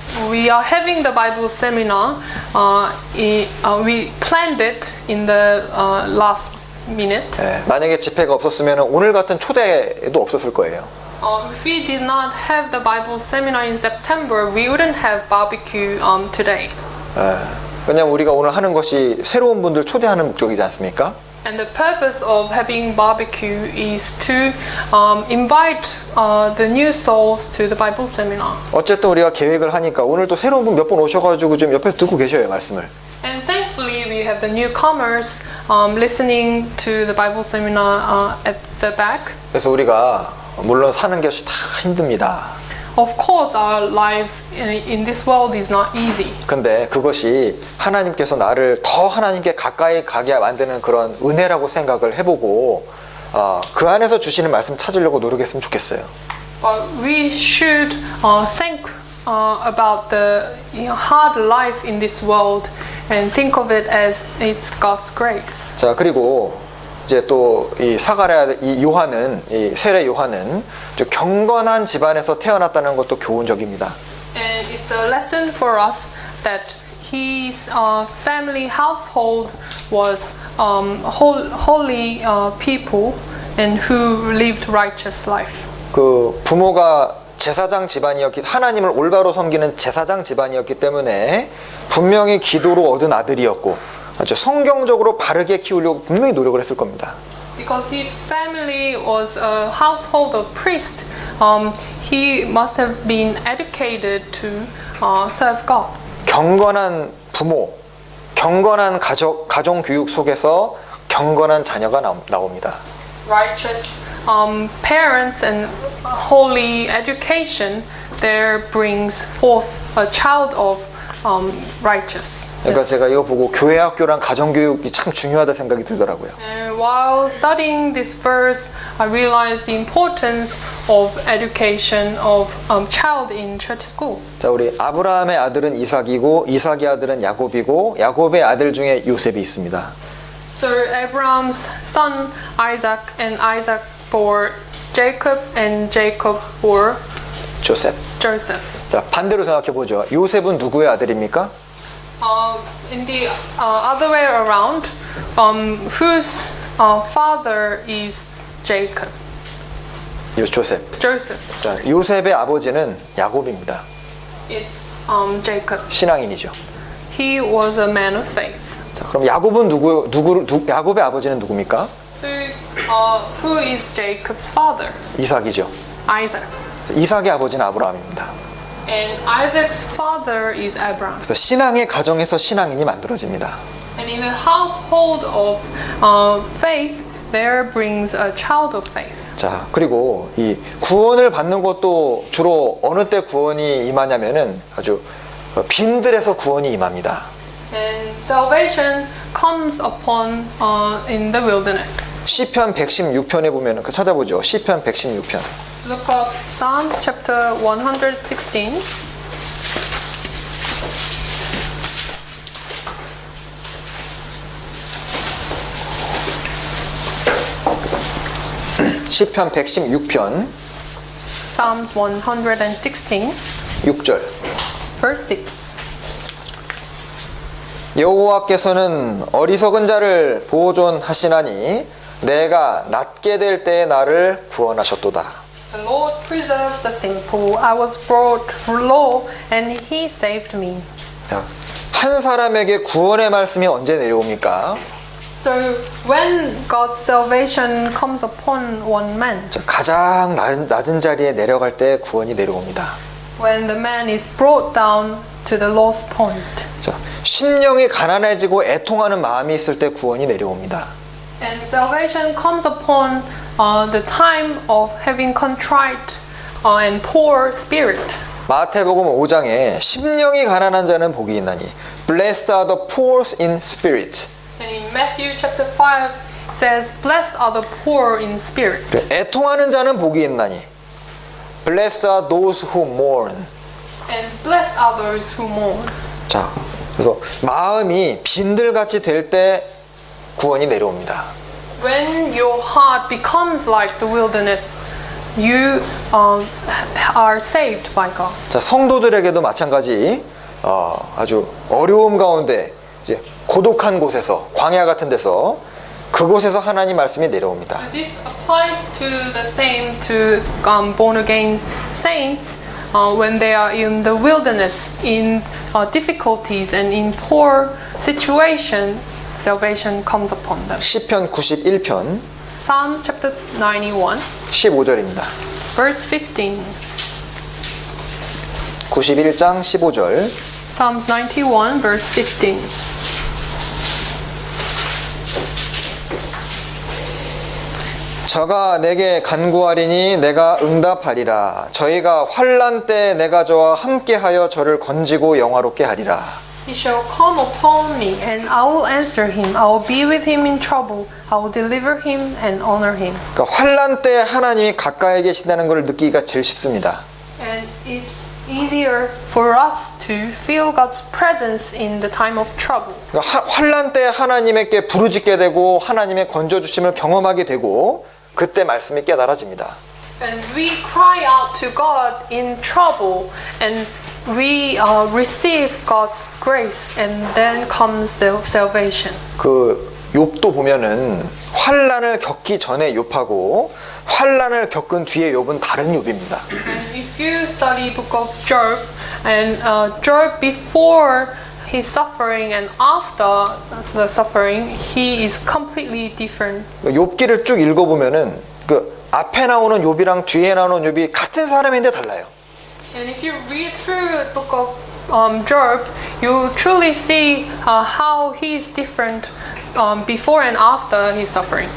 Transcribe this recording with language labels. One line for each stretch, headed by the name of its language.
English: We are having the Bible seminar. We planned it in the last minute.
Korean: 네, 만약에 집회가 없었으면 오늘 같은 초대도 없었을 거예요.
English: If we did not have the Bible seminar in September, we wouldn't have barbecue today.
Korean: 왜냐하면 우리가 오늘 하는 것이 새로운 분들 초대하는 목적이지 않습니까?
English: And the purpose of having barbecue is to invite the new souls to the Bible seminar.
Korean: 어쨌든 우리가 계획을 하니까 오늘 또 새로운 분 몇 분 오셔가지고 좀 옆에서 듣고 계셔요 말씀을.
English: And thankfully, we have the newcomers listening to the Bible seminar at the back.
Korean: 그래서 우리가 물론 사는 것이 다 힘듭니다.
English: Of course, our lives in this world is not easy.
Korean: 근데 그것이 하나님께서 나를 더 하나님께 가까이 가게 만드는 그런 은혜라고 생각을 해보고 그 안에서 주시는 말씀 찾으려고 노력했으면 좋겠어요.
English: But we should think about the hard life in this world and think of it as it's God's grace.
Korean: 자, 그리고 이제 또 이 사가랴 이 요한은 이 세례 요한은 경건한 집안에서 태어났다는 것도 교훈적입니다.
English: And it's a lesson for us that his family household was holy people and who lived righteous life.
Korean: 그 부모가 제사장 집안이었기 하나님을 올바로 섬기는 제사장 집안이었기 때문에 분명히 기도로 얻은 아들이었고 아주 성경적으로 바르게 키우려고 분명히 노력을 했을 겁니다.
English: Because his family was a household of priests he must have been educated to serve God.
Korean: 경건한 부모, 경건한 가정 교육 속에서 경건한 자녀가 나옵니다.
English: Righteous parents and holy education there brings forth a child of righteous.
Korean: 그러니까 제가 이거 보고 교회 학교랑 가정 교육이 참 중요하다 생각이 들더라고요.
English: And while studying this verse, I realized the importance of education of child in church school.
Korean: 자, 우리 아브라함의 아들은 이삭이고 이삭의 아들은 야곱이고 야곱의 아들 중에 요셉이 있습니다.
English: So Abraham's son Isaac and Isaac bore Jacob and Jacob bore
Korean: 조셉.
English: Joseph.
Korean: 자, 반대로 생각해 보죠. 요셉은 누구의 아들입니까?
English: In the other way around, whose father is Jacob?
Korean: 조셉.
English: Joseph.
Korean: 자, 요셉의 아버지는 야곱입니다.
English: It's Jacob.
Korean: 신앙인이죠.
English: He was a man of faith.
Korean: 자, 그럼 야곱은 야곱의 아버지는 누굽니까?
English: So, who is Jacob's father?
Korean: 이삭이죠.
English: Isaac.
Korean: 이삭의 아버지는 아브라함입니다.
English: And Isaac's father is Abraham.
Korean: 그래서 신앙의 가정에서 신앙인이 만들어집니다.
English: And in the household of faith, there brings a child of faith.
Korean: 자, 그리고 이 구원을 받는 것도 주로 어느 때 구원이 임하냐면은 아주 빈들에서 구원이 임합니다.
English: And salvation comes upon in the wilderness.
Korean: 시편 116편에 보면은 찾아보죠. 시편 116편.
English: Let's look up Psalms chapter 116.
Korean: 시편 116편
English: Psalms 116,
Korean: 6절.
English: verse 6.
Korean: 여호와께서는 어리석은 자를 보존하시나니 내가 낮게 될 때에 나를 구원하셨도다.
English: The Lord preserves the simple. I was brought low, and He saved me.
Korean: 자, 한 사람에게 구원의 말씀이 언제 내려옵니까?
English: So when God's salvation comes upon one man,
Korean: 자, 가장 낮은 자리에 내려갈 때 구원이 내려옵니다.
English: when the man is brought down to the lowest point,
Korean: 자, 심령이 가난해지고 애통하는 마음이 있을 때 구원이 내려옵니다.
English: and salvation comes upon the time of having contrite and poor spirit.
Korean: 마태복음 5장에 심령이 가난한 자는 복이 있나니
English: Blessed are the poor in spirit. And in Matthew chapter 5 it says, "Blessed are the poor in spirit."
Korean: 애통하는 자는 복이 있나니
English: Blessed are those who mourn. And blessed are those who mourn.
Korean: 자, 그래서 마음이 빈들같이 될 때 구원이 내려옵니다.
English: When your heart becomes like the wilderness, you are saved by God.
Korean: 자, 성도들에게도 마찬가지 아주 어려움 가운데 이제 고독한 곳에서 광야 같은 데서 그곳에서 하나님 말씀이 내려옵니다.
English: This applies to the same to born again saints when they are in the wilderness, in difficulties and in poor situation. Salvation comes upon them.
Korean: 시편 91편
English: Psalms chapter 91,
Korean: 15절입니다.
English: verse 15.
Korean: 91장 15절.
English: Psalms 91, verse 15.
Korean: 저가 내게 간구하리니 내가 응답하리라. 저희가 환난 때 내가 저와 함께하여 저를 건지고 영화롭게 하리라.
English: He shall come upon me, and I will answer him. I will be with him in trouble. I will deliver him and honor him.
Korean: 그러니까 환난 때 하나님이 가까이 계신다는 걸 느끼기가 제일 쉽습니다.
English: And it's easier for us to feel God's presence in the time of trouble.
Korean: 그러니까 환난 때 하나님께 부르짖게 되고 하나님의 건져 주심을 경험하게 되고 그때 말씀이 깨달아집니다.
English: And we cry out to God in trouble, and we receive God's grace, and then comes the salvation.
Korean: 그 욥도 보면은 환난을 겪기 전에 욥하고 환난을 겪은 뒤에 욥은 다른 욥입니다.
English: And if you study book of Job, and Job before his suffering and after the suffering, he is completely different.
Korean: 욥기를 쭉 읽어보면은 그 앞에 나오는 욥이랑 뒤에 나오는 욥이 같은 사람인데 달라요.
English: And if you read through the book of Job, you truly see how he is different before and after his suffering.